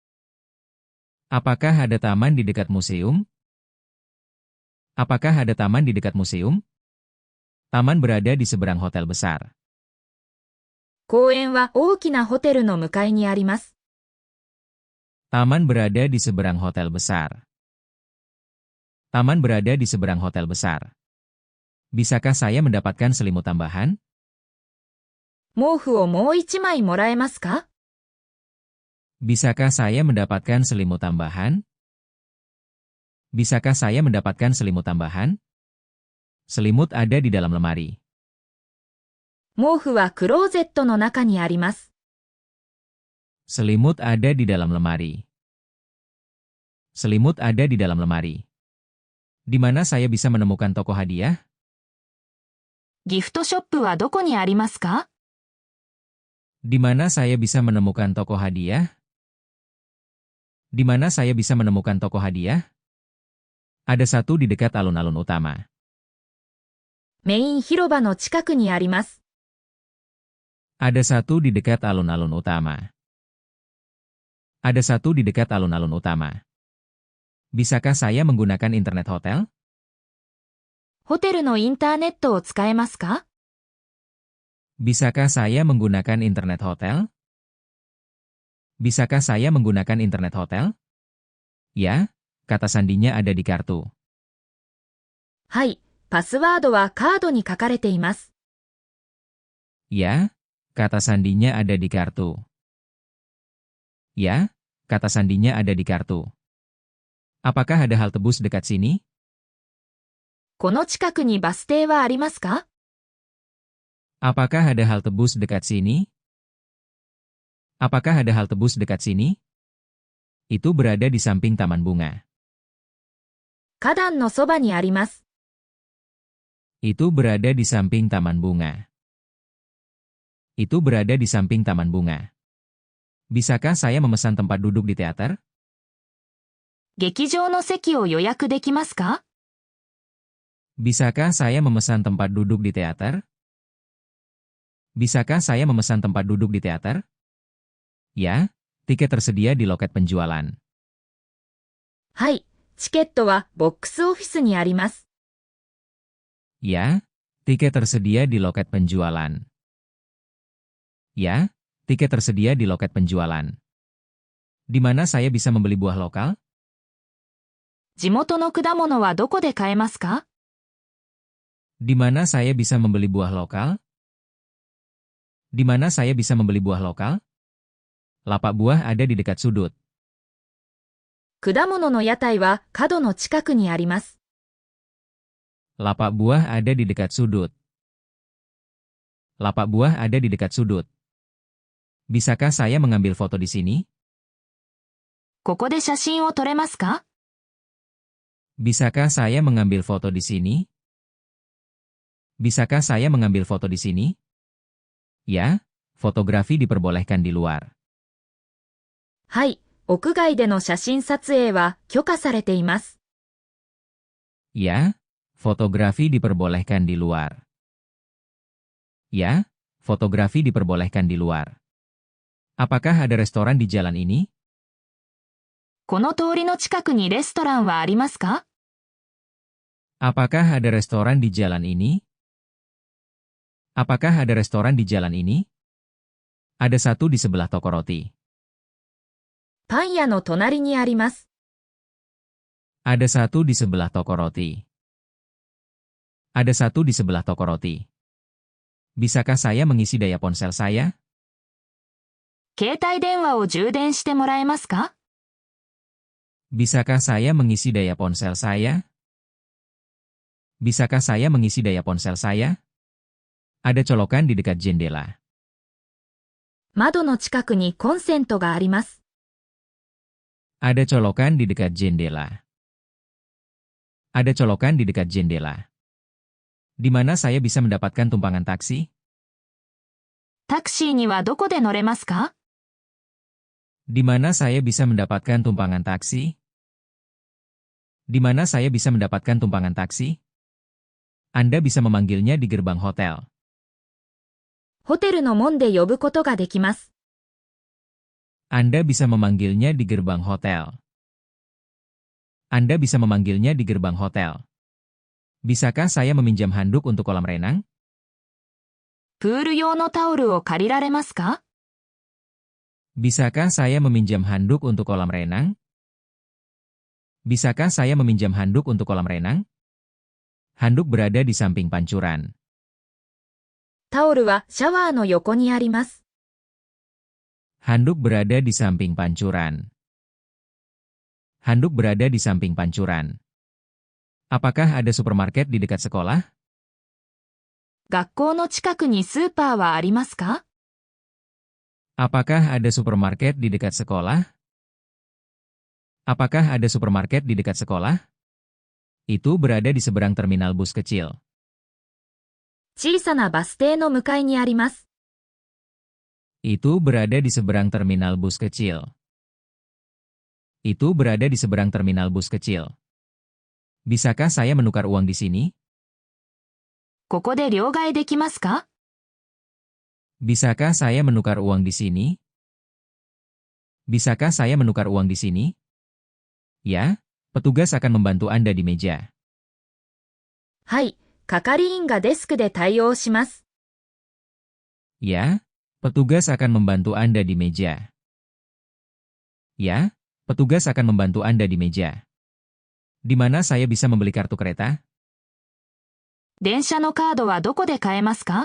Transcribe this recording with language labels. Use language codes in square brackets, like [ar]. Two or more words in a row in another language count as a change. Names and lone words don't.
[id] Apakah ada taman di dekat museum? Apakah ada taman di dekat museum? Taman berada di seberang hotel besar. [ja] 公園は大きなホテルの向かいにあります。 [id] Taman berada di seberang hotel besar. Taman berada di seberang hotel besar. Bisakah saya mendapatkan selimut tambahan? [ja] 毛布をもう一枚もらえますか？ [id] Bisakah saya mendapatkan selimut tambahan? Bisakah saya mendapatkan selimut tambahan? Selimut ada di dalam lemari. [ja] 毛布はクローゼットの中にあります。 [id] Selimut ada di dalam lemari. Selimut ada di dalam lemari. Di mana saya bisa menemukan toko hadiah? [ja] ギフトショップはどこにありますか？ [id] Di mana saya bisa menemukan toko hadiah? Di mana saya bisa menemukan toko hadiah? Ada satu di dekat alun-alun utama. [ja] メイン広場の近くにあります。 [id] Ada satu di dekat alun-alun utama. Ada satu di dekat alun-alun utama. Bisakah saya menggunakan internet hotel? [ja] ホテルのインターネットを使えますか？ [id] Bisakah saya menggunakan internet hotel? Bisakah saya menggunakan internet hotel? Ya, kata sandinya ada di kartu. [ja] はい、パスワードはカードに書かれています。 [id] Ya, kata sandinya ada di kartu. Ya, kata sandinya ada di kartu. Apakah ada halte bus dekat sini? [ja] この近くにバス停はありますか？ [id] Apakah ada halte bus dekat sini? Apakah ada halte bus dekat sini? Itu berada di samping taman bunga. [ja] 花壇のそばにあります。 [id] Itu berada di samping taman bunga. Itu berada di samping taman bunga. Bisakah saya memesan tempat duduk di teater? [ja] 劇場の席を予約できますか？ [id] Bisakah saya memesan tempat duduk di teater? Bisakah saya memesan tempat duduk di teater? Ya, tiket tersedia di loket penjualan. [ja] はい、チケットはボックスオフィスにあります。 [id] Ya, tiket tersedia di loket penjualan. Ya, tiket tersedia di loket penjualan. Di mana saya bisa membeli buah lokal? [ja] 地元の果物はどこで買えますか？ [id] Di mana saya bisa membeli buah lokal? Di mana saya bisa membeli buah lokal? Lapak buah ada di dekat sudut. [ja] 果物の屋台は角の近くにあります。 [id] Lapak buah ada di dekat sudut. Lapak buah ada di dekat sudut. Bisakah saya mengambil foto di sini? [ja] ここで写真を撮れますか？ [id] Bisakah saya mengambil foto di sini? Bisakah saya mengambil foto di sini? Ya, fotografi diperbolehkan di luar. [ja] はい、屋外での写真撮影は許可されています。 [id] Ya, fotografi diperbolehkan di luar. Ya, fotografi diperbolehkan di luar. Apakah ada restoran di jalan ini? [ja] この通りの近くにレストランはありますか？ [id] Apakah ada restoran di jalan ini? Apakah ada restoran di jalan ini? Ada satu di sebelah toko roti. [ja] パン屋の隣にあります。 [id] Ada satu di sebelah toko roti. Ada satu di sebelah toko roti. Bisakah saya mengisi daya ponsel saya? [ja] 携帯電話を充電してもらえますか？ [id] Bisakah saya mengisi daya ponsel saya? Bisakah saya mengisi daya ponsel saya? Ada colokan di dekat jendela. [ja] 窓の近くにコンセントがあります。 [id] Ada colokan di dekat jendela. Ada colokan di dekat jendela. Di mana saya bisa mendapatkan tumpangan taksi? [ja] タクシーにはどこで乗れますか？ [id] Di mana saya bisa mendapatkan tumpangan taksi? Di mana saya bisa mendapatkan tumpangan taksi? Anda bisa memanggilnya di gerbang hotel. [ja] ホテルの門で呼ぶことができます。 [id] Anda bisa memanggilnya di gerbang hotel. Anda bisa memanggilnya di gerbang hotel. Bisakah saya meminjam handuk untuk kolam renang? [ja] プール用のタオルを借りられますか？ [id] Bisakah saya meminjam handuk untuk kolam renang? Bisakah saya meminjam handuk untuk kolam renang? Handuk berada di samping pancuran. [ja] タオルはシャワーの横にあります。 [id] Handuk berada di samping pancuran. Handuk berada di samping pancuran. Apakah ada supermarket di dekat sekolah? [ja] 学校の近くにスーパーはありますか？ [id] Apakah ada supermarket di dekat sekolah? Apakah ada supermarket di dekat sekolah? Itu berada di seberang terminal bus kecil. [ja] 小さなバス停の向かいにあります。 [id] Itu berada di seberang terminal bus kecil. Itu berada di seberang terminal bus kecil. Bisakah saya menukar uang di sini? [ja] ここで両替できますか？ [id] Bisakah saya menukar uang di sini? Bisakah saya menukar uang di sini? Ya, petugas akan membantu Anda di meja. [ja] はい、係員がデスクで対応します。 [id] Ya, petugas akan membantu Anda di meja. Ya, petugas akan membantu Anda di meja. Di mana saya bisa membeli kartu kereta? [ja] 電車のカードはどこで買えますか？